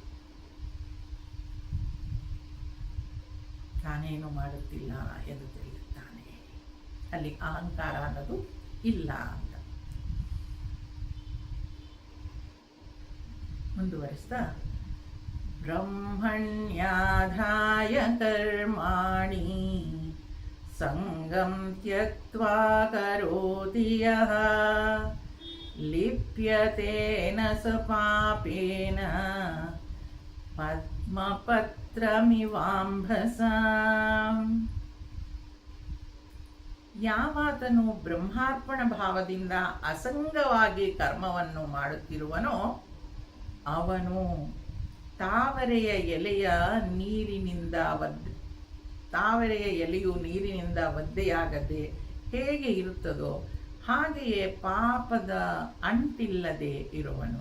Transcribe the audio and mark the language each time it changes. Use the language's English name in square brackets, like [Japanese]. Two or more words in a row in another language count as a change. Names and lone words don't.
[Kannada] ತಾನೇನು ಮಾಡುತ್ತಿಲ್ಲ ಎಂದು ತಿಳಿಯುತ್ತಾನೆ. ಅಲ್ಲಿ ಅಹಂಕಾರ ಅನ್ನೋದು ಇಲ್ಲ ಅಂತ ಮುಂದುವರಿಸ್ತಾ, [Sanskrit] ಬ್ರಹ್ಮಣ್ಯಾಧಾಯ ಕರ್ಮಾಣಿ ಸಂಗಂ ತ್ಯಕ್ತ್ವಾ ಕರೋತಿ ಯಃ ಲಿಪ್ಯತೇನ ಸ ಪಾಪೇನ ಪದ್ಮಪತ್ರಮಿವಾಂಭಸಾ. [Kannada] ಯಾವಾತನು ಬ್ರಹ್ಮಾರ್ಪಣ ಭಾವದಿಂದ ಅಸಂಗವಾಗಿ ಕರ್ಮವನ್ನು ಮಾಡುತ್ತಿರುವನೋ ಅವನು ತಾವರೆಯ ಎಲೆಯು ನೀರಿನಿಂದ ಒದ್ದೆಯಾಗದೆ ಹೇಗೆ ಇರುತ್ತದೋ ಹಾಗೆಯೇ ಪಾಪದ ಅಂಟಿಲ್ಲದೆ ಇರುವನು.